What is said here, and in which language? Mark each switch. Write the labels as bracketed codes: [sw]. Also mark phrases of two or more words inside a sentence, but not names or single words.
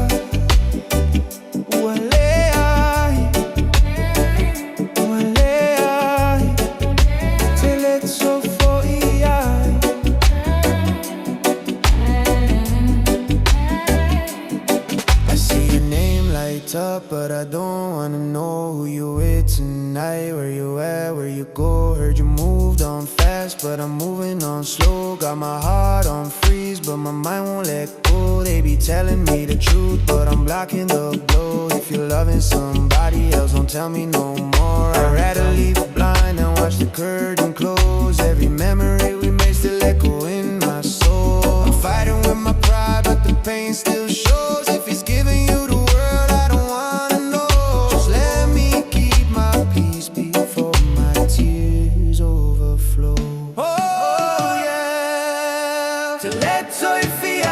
[sm] Ua leai, ua leai, te leto foi ai. [en] I see your name light up, but I don't wanna know who you with tonight. Where you at, where you go? Heard you moved on fast, but I'm moving on slow. Got my heart on freeze, but my mind won't let go. They be telling me the truth, but I'm blocking the blow. If you're loving somebody else, don't tell me no more. I'd rather leave it blind and watch the curtain close. Every memory we made still echo in my soul. I'm fighting with my pride, but the pain still shows. If he's giving you the world, I don't wanna know. Just let me keep my peace before my tears overflow. Oh yeah. [sm] Te leto e